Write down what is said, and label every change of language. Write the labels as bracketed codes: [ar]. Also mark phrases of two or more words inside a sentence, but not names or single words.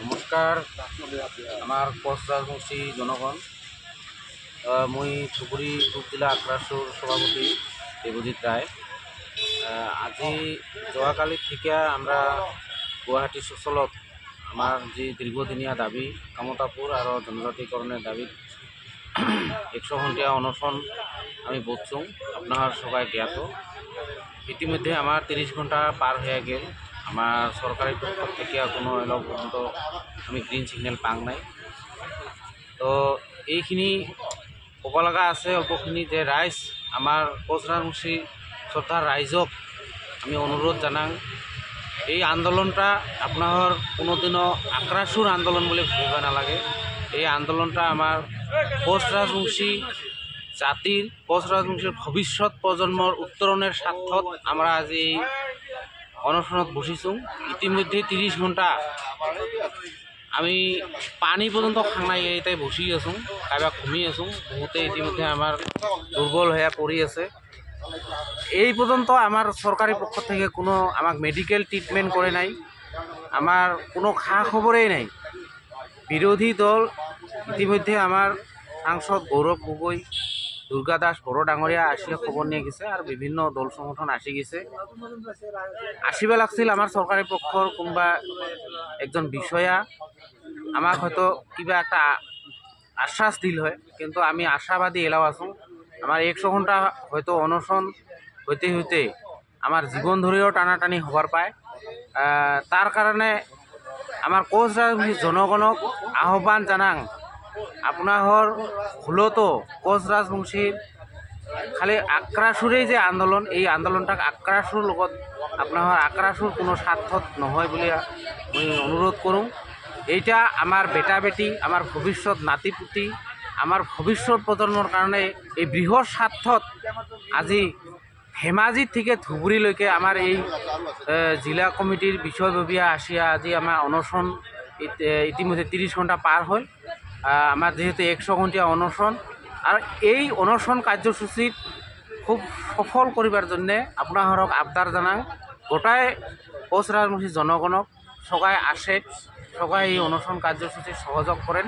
[as] নমস্কাৰ আমাৰ কোচ ৰাজবংশী জনগণ। মই ধুবুৰী পূব জিলা আক্ৰাসুৰ সভাপতি দেবজিৎ রায়। [rkt] আজি যোৱাকালি থেকে আমরা গুৱাহাটী চচলত আমার যে দীর্ঘদিনীয়া দাবি কামতাপুর আর জনজাতিকরণের দাবি 100 ঘণ্টিয়া অনশন আমি বসছুঁ। আপনার সবাই জ্ঞাত ইতিমধ্যে আমার 30 ঘণ্টা পার হয়ে গেল। আমার সরকারি পক্ষ থেকে কোনো এলো পর্যন্ত আমি [en] green signal [rkt] পাং নাই। তো এইখিনি ক'ব লগা আছে অল্পখিনি যে রাইজ আমার কোচ রাজবংশী শ্রদ্ধার রাইজক আমি অনুরোধ জানাং, এই আন্দোলনটা আপনার কোনোদিনও আক্রাসুর আন্দোলন বলে ভাবিব নালাগে। এই আন্দোলনটা আমার কোচ রাজবংশী জাতির, কোচ রাজবংশীর ভবিষ্যৎ প্রজন্মর উত্তরণের স্বার্থত আমরা আজি এই অনশনত বসিছোঁ। ইতিমধ্যে 30 ঘণ্টা আমি পানি পর্যন্ত খানাই এটাই বসি আছোঁ, কাইবা ঘুমি আছোঁ। বহুতে ইতিমধ্যে আমার দুর্বল হয়ে পড়ি আছে। এই পর্যন্ত আমার সরকারি পক্ষ থেকে কোনো আমাক [en] medical treatment [rkt] করে নাই, আমার কোনো খা খবরেই নাই। বিরোধী দল ইতিমধ্যে আমার সাংসদ গৌরব গগৈ, দুর্গা দাস বড় ডাঙরিয়া আসিয়া খবর নিয়ে গেছে আর বিভিন্ন দল সংগঠন আসি গেছে। আসিবা লাগছিল আমার সরকারি পক্ষর কোনবা একজন বিষয়া, আমাক হয়তো কিবা একটা আশ্বাস দিল হয়, কিন্তু আমি আশাবাদী এলাও আছো। আমার 100 ঘণ্টা হয়তো অনশন হইতে হইতে আমার জীবন ধরেও টানাটানি হবার পায়। তার কারণে আমার কোচ রাজবংশী জনগণক আহ্বান জানাং, আপনার ভুলতো কোচ রাজবংশীর খালি আক্রাসুরেই যে আন্দোলন, এই আন্দোলনটাক আক্রাসুর লগত আপনার আক্রাসুর কোনো স্বার্থত নহয় বলে আমি অনুরোধ করুন। এইটা আমার বেটা বেটি, আমার ভবিষ্যৎ নাতিপুতি, আমার ভবিষ্যৎ প্রজন্মর কারণে এই বৃহৎ স্বার্থত আজি ধেমাজি থেকে ধুবুরীলৈকে আমার এই জিলা কমিটির বিষয়ববীয়া আসিয়া আজি আমার অনশন ইতিমধ্যে 30 ঘণ্টা পার হল। আমার যেহেতু 100 ঘণ্টিয়া অনশন, আর এই অনশন কার্যসূচিত খুব সফল করিবার জন্যে আপনারক আবদার জানাং, গোটাই কোচ রাজবংশী জনগণক সবাই আসে, সবাই এই অনশন কার্যসূচি সহযোগ করেন।